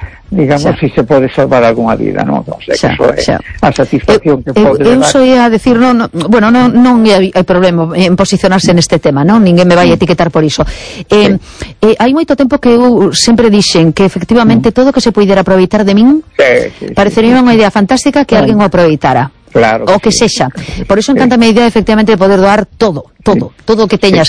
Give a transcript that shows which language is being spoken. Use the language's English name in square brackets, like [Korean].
[Spanish] digamos, si se puede salvar alguna vida, ¿no? O sea, que eso es la satisfacción que puede dar. Yo soy a decir, no hay problema en posicionarse en este tema, ¿no? [Galician] Ninguén me vai a etiquetar por eso. Hay moito tempo que eu sempre dixen que efectivamente todo que se pudiera aproveitar de min parecería unha idea fantástica que alguén o aproveitara. Claro, o que sexa. Por eso encanta mi idea, efectivamente, de poder doar todo o que teñas.